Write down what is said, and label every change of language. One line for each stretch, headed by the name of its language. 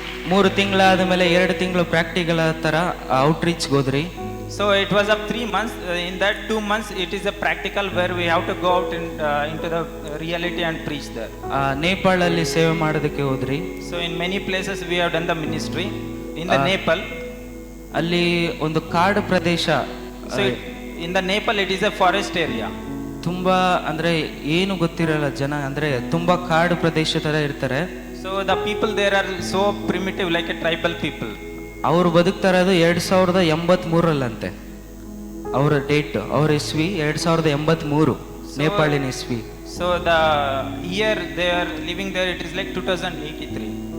Kannada: 3 ತಿಂಗಳಾದ ಮೇಲೆ 2 ತಿಂಗಳು ಪ್ರಾಕ್ಟಿಕಲ್ ಥರ ಔಟ್ರೀಚ್ಗೆ ಹೋದ್ರಿ.
English: So it was of 3 months. In that 2 months, it is a practical where we have to go out into the reality and preach there.
Kannada: ನೇಪಾಳಲ್ಲಿ ಸೇವೆ ಮಾಡೋದಕ್ಕೆ ಹೋದ್ರಿ.
English: So in many places we have done the ministry. In the Nepal.
Kannada: ಅಲ್ಲಿ ಒಂದು ಕಾಡು ಪ್ರದೇಶ.
English: So in the Nepal it is a forest area.
Kannada: ತುಂಬಾ ಅಂದ್ರೆ ಏನು ಗೊತ್ತಿರಲ್ಲ ಜನ, ಅಂದ್ರೆ ತುಂಬಾ ಕಾಡು ಪ್ರದೇಶ ತರ ಇರ್ತಾರೆ.
English: So the people there are so primitive, like a tribal people.
Kannada: ಅವರು ಬದುಕ್ತಾ ಇರೋದು 2083 ಅವರ ಡೇಟ್, ಅವ್ರ ಇಸ್ವಿ 2083 ನೇಪಾಳಿನ ಇಸ್ವಿ.
English: So the year they are living there, it is like 2083.